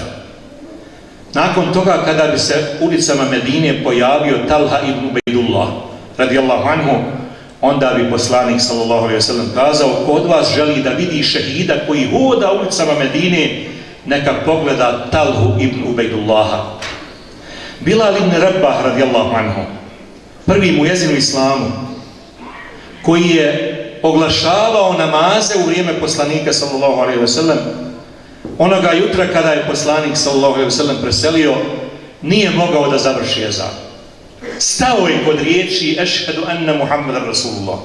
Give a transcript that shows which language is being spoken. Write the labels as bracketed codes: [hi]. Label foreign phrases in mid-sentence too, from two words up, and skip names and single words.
[bs] Nakon toga, kada bi se ulicama Medine pojavio Talha ibn Ubejdullah [ar] رضي الله عنه, [bs] onda bi poslanik, [ar] صلى الله عليه وسلم, [bs] kazao: ko od vas želi da vidi šehida koji hoda ulicama Medine, neka pogleda Talhu ibn Ubejdullaha. Bilal ibn Rabah [ar] رضي الله عنه, [bs] prvi muezin u islamu, koji je oglašavao namaze u vrijeme poslanika, [ar] صلى الله عليه وسلم, [bs] onoga jutra kada je poslanik, [ar] صلى الله عليه وسلم, [bs] preselio, nije mogao da završi ezan. Stao je kod riječi [ar] أشهد أن محمدا رسول الله.